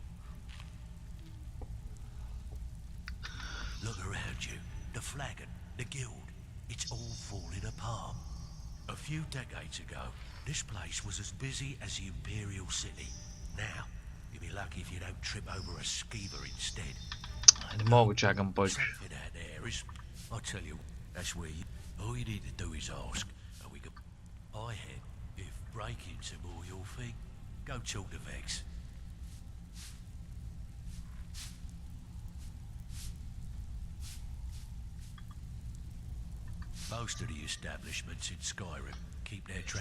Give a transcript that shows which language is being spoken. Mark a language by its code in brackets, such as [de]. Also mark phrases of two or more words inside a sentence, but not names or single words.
[en] Look around you. The flagon, the guild, it's all falling apart. A few decades ago, this place was as busy as the Imperial City. Now, you'll be lucky if you don't trip over a skeever instead. [bg] Не мога чакам повече. [en] Something out there is, I'll tell you, that's where you... All you need to do is ask, and we can... I had, if break-ins are more your thing, go talk to Vex. Most of the establishments in Skyrim keep their track.